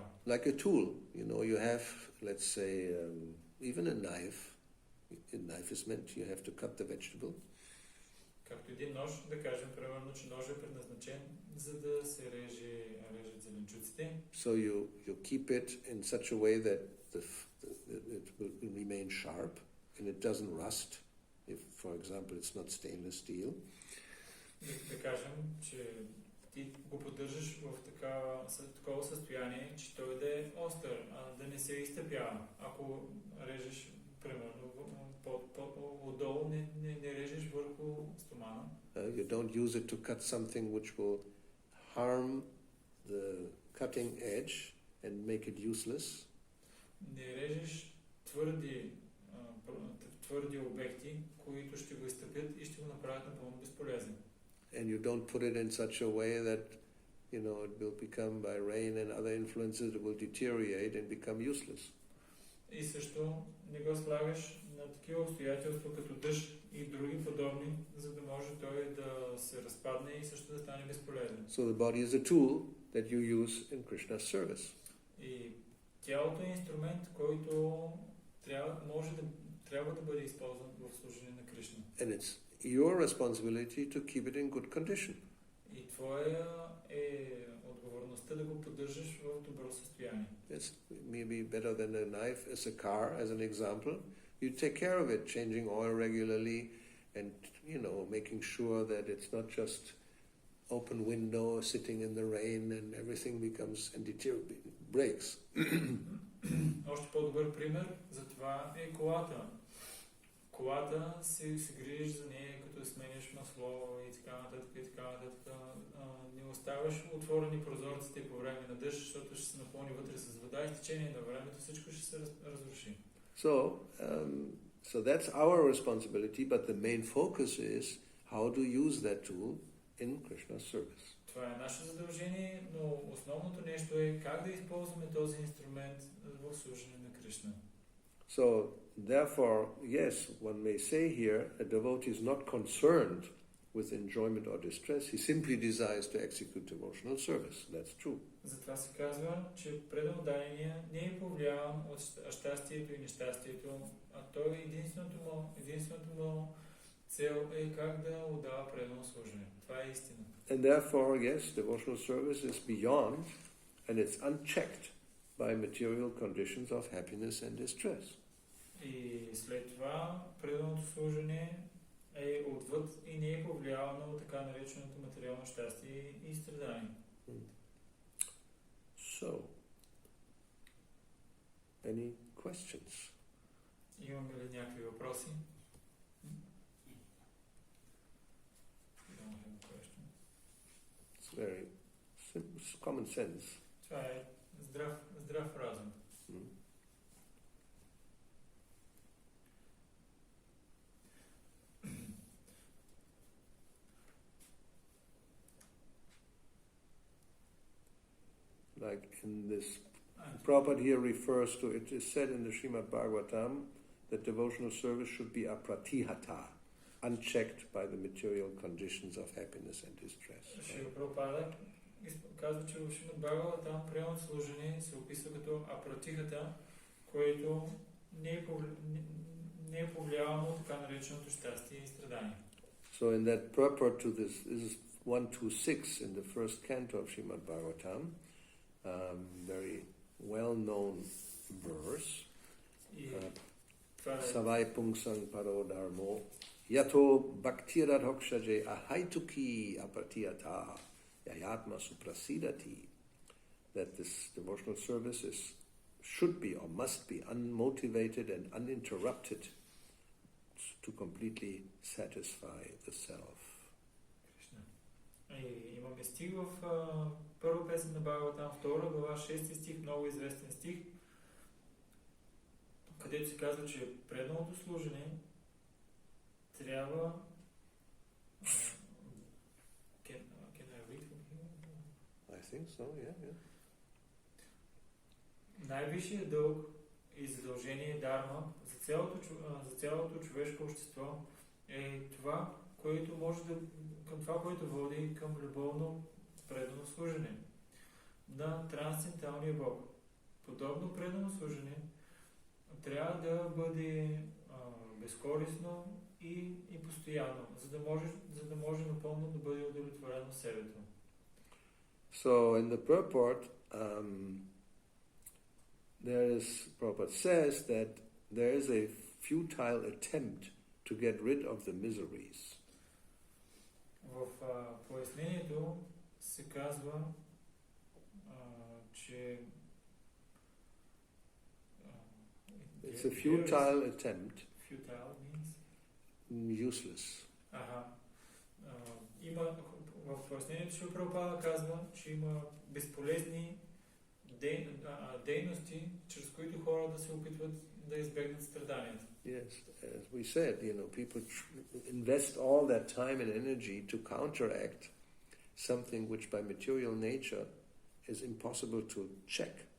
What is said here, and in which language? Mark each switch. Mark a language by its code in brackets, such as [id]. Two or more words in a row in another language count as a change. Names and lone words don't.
[en] Like a tool, you have, let's say, even a knife. A knife is meant you have to cut the vegetable. [bg] Както един нож, да кажем, примерно, че ножът е предназначен, за да се режат зеленчуците. [en] So you keep it in such a way that it will remain sharp and it doesn't rust. If, for example, it's not stainless steel. [bg] Да кажем, че ти го поддържаш в такова състояние, че той да е остър, а да не се изтъпява. Ако режеш, примерно, отдолу, не режеш върху стомана. [en] You don't use it to cut something which will harm the cutting edge and make it useless. [bg] Не режеш твърди обекти, които ще го изтъпят и ще го направят напълно безполезен. [en] And you don't put it in such a way that, it will become by rain and other influences, it will deteriorate and become useless. [bg] И също не го слагаш на такива обстоятелства като дъжд и други подобни, за да може той да се разпадне и също да стане безполезен. [en] So the body is a tool that you use in Krishna's service. [bg] И тялото е инструмент, който трябва да бъде използван в служение на Кришна. [en] And it's your responsibility to keep it in good condition. [bg] И твоя е отговорността да го поддържаш в добро състояние. [en] It's maybe better than a knife as a car, as an example. You take care of it, changing oil regularly and, making sure that it's not just open window, sitting in the rain and everything becomes and breaks. [bg] Още по-добър пример за това е колата. Колата се грижиш за нея, като сменяш масло и така нататък. Не оставаш отворени прозорците по време на дъжд, защото ще се напълни вътре с вода и с течение на времето всичко ще се разруши. [en] So that's our responsibility, but the main focus is how to use that tool in Krishna's service. [bg] Това е наше задължение, но основното нещо е как да използваме този инструмент в служение на Кришна. [en] So, therefore, yes, one may say here, a devotee is not concerned with enjoyment or distress. He simply desires to execute devotional service. That's true. [bg] Затова се казва, че преданодайния не е повлиян от щастието и нещастието, а той единственото му цел е как да отдава предано служение. Това е истина. [en] And therefore, yes, devotional service is beyond and it's unchecked by material conditions of happiness and distress. [bg] И след това преданото служение е отвъд и не е повлиявано от така нареченото материално щастие и страдание. [en] So, any questions? [bg] Имаме ли някакви въпроси? [en] It's very simple, it's common sense. [bg] Това е здрав разум. [en] Like in this, Prabhupada here refers to, it is said in the Srimad Bhagavatam that devotional service should be apratihata, unchecked by the material conditions of happiness and distress. [bg] Шрила Прабхупада казва, че в Шримад Бхагаватам приемат служение се описва като апратихата, което не е повлияло така нареченото щастие и страдание. [en] So in that purport to this is 126 in the first canto of Srimad Bhagavatam, very well-known verse. [sa] स वै पुंसां परो धर्मो यतो भक्तिरधोक्षजे अहैतुकी अप्रतिहता ययात्मा सुप्रसीदति. [en] That this devotional service should be or must be unmotivated and uninterrupted to completely satisfy the self. [bg] Имаме стих в първа песен на Бхагаватам, 2 глава, 6 стих, много известен стих, където се казва, че преданото служене трябва [en] can I read from here? I think so, yeah. [bg] Най-висшият дълг и задължение дарма за цялото човешко общество е това, което може към това, което води към любовно предано служене на трансценденталния Бог. Подобно предано служене трябва да бъде безкорисно и постоянно, за да може напълно да бъде удовлетворено себето. [en] So in the purport, Prabhupada says that there is a futile attempt to get rid of the miseries. [bg] В пояснението се казва, че [en] it's a futile attempt. Futile means? Useless. [bg] Има в пояснението, че Прабхупада казва, че има безполезни дейности, чрез които хората се опитват да избегнат страданията. [en] Yes, as we said, people invest all that time and energy to counteract something which by material nature is impossible to check.